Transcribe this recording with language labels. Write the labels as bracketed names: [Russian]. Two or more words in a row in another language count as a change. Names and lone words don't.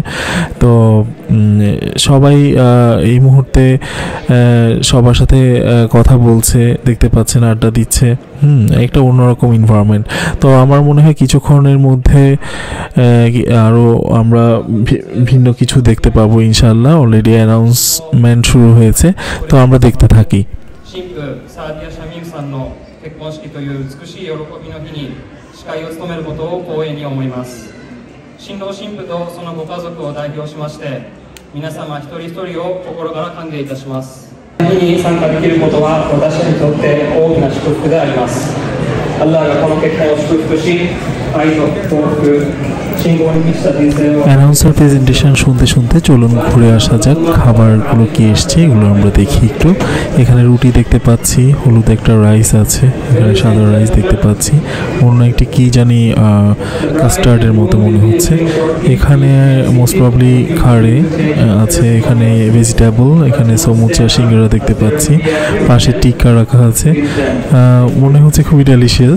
[Bangla] তো সবাই এই মুহূর্তে সবার সাথে কথা বলছে, দেখতে পাচ্ছেন, আড্ডা দিচ্ছে। একটা অন্যরকম এনভায়রনমেন্ট। তো আমার মনে হয় কিছুক্ষণের মধ্যে আরও আমরা ভিন্ন কিছু দেখতে পাবো [Arabic] إن شاء الله. [English] already announcement [Bangla] শুরু হয়েছে, তো আমরা দেখতে থাকি। [Japanese] 参加できることは私にとって大きな祝福であります。アッラーがこの結婚を祝福し、愛と幸福、信仰に満ちた人生を。 [English] announcer presentation [Bangla] শুনতে শুনতে চলুন ঘুরে আসা যাক। খাবারগুলো কি এসছে এগুলো আমরা দেখি একটু। এখানে রুটি দেখতে পাচ্ছি, হলুদ একটা রাইস আছে, এখানে সাদা রাইস দেখতে পাচ্ছি, অন্য একটি কি জানি কাস্টার্ডের মতো মনে হচ্ছে। এখানে [English] most probably [Bangla] খাড়ে আছে, এখানে ভেজিটেবল, এখানে সমুচা, সিঙ্গারা দেখতে পাচ্ছি, পাশে টিক্কা রাখা আছে, মনে হচ্ছে খুবই ডেলিশিয়াস।